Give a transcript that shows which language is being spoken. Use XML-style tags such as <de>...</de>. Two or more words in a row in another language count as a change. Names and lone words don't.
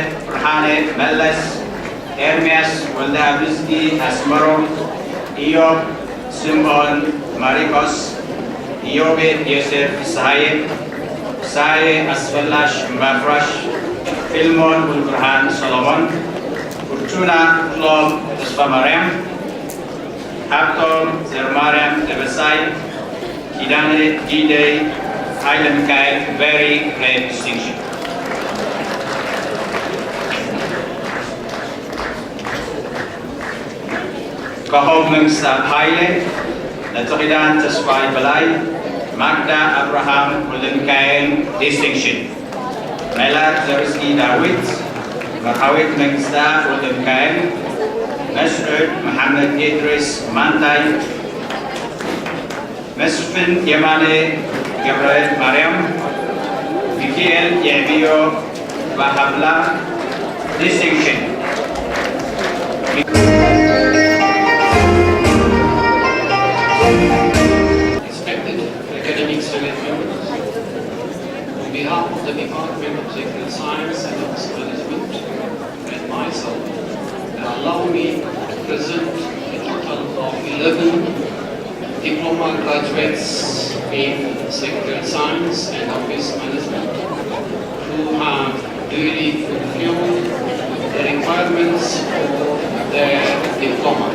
<en>Burhane Meles, Hermes Waldabizki Asmaro, Iob Simon Marikos, Iobed Yosef Saye, Saye Asfalash Mbafrash, Filmon Burhan Solomon, Fortuna Klom Spamarem, Haptom Zermarem Devasai, Kidane Gide, Haile Mikael, very great distinction. Kahogmeng sa Haile, Naturidan Taswai Balay, Magda Abraham Mikael Distinction, Melat Zerski Dawit, Marhawit Mengsda Mikael, Mesud Muhammad Idris Mantai, Mesfin Yamane Gabriel Mariam, Mikiel Yabio Bahabla Distinction. Respected academic senate members, on behalf of the Department of Political Science and Office Management and myself, allow me to present a total of 11 diploma graduates in Secretarial Science and Office Management who have duly fulfilled the requirements for their diploma.</en>